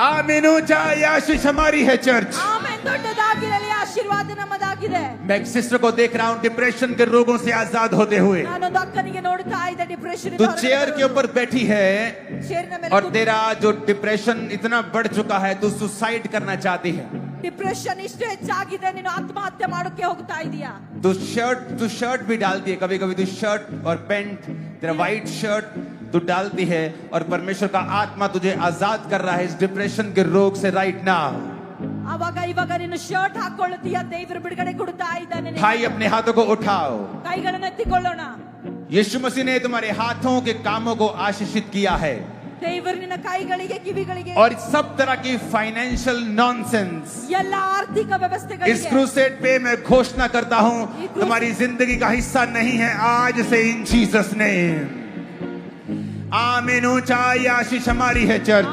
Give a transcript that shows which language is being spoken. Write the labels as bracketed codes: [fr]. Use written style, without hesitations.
[hi] आमीन ऊंचा ये आशीष हमारी है चर्च [kn] ಆಮೆನ್. ದೊಡ್ಡದಾಗಿರಲಿ, ಆಶೀರ್ವಾದ ನಮ್ಮದಾಗಿದೆ. [hi] मैं एक सिस्टर को देख रहा हूं डिप्रेशन के रोगों से आजाद होते हुए [kn] ನಾನೊಂದು ಅಕ್ಕನಿಗೆ ನೋಡ್ತಾ ಇದ್ದೆ ಡಿಪ್ರೆಷನ್ [hi] तू चेयर के ऊपर बैठी है [kn] ಚೇರಿನ ಮೇಲೆ [hi] और तेरा जो डिप्रेशन इतना बढ़ चुका है तू सुसाइड करना चाहती है [kn] ಡಿಪ್ರೆಷನ್ ಇಷ್ಟು ಹೆಚ್ಚಾಗಿದೆ, ನೀನು ಆತ್ಮಹತ್ಯೆ ಮಾಡೋಕೆ ಹೋಗ್ತಾ ಇದೀಯಾ. [hi] तू शर्ट भी डालती है कभी कभी तू शर्ट और पैंट तेरा व्हाइट शर्ट तू डालती है और परमेश्वर का आत्मा तुझे आजाद कर रहा है इस डिप्रेशन के रोग से [en] right now [kn] ಅವಾಗ ಇವಾಗ ನೀನು ಶರ್ಟ್ ಹಾಕೊಳ್ಳುತ್ತೀಯ, ದೇವರು ಬಿಡುಗಡೆ ಕೊಡ್ತಾ ಇದ್ದಾನೆ. [hi] भाई अपने हाथों को उठाओ [kn] ಕೈಗಳನ್ನು ಎತ್ತಿಕೊಳ್ಳೋಣ. [hi] यीशु मसीह ने तुम्हारे हाथों के कामों को आशीषित किया है [kn] ದೇವರು ನಿನ್ನ ಕೈಗಳಿಗೆ, ಕಿವಿಗಳಿಗೆ [hi] और सब तरह की फाइनेंशियल नॉनसेंस [kn] ಎಲ್ಲ ಆರ್ಥಿಕ [hi] इस [kn] ವ್ಯವಸ್ಥೆಗಳಿಗೆ [hi] क्रूसेड पे मैं घोषणा करता हूं तुम्हारी जिंदगी का हिस्सा नहीं है आज से [en] in Jesus name [hi] आमीन ऊंचा ये आशीष हमारी है चर्च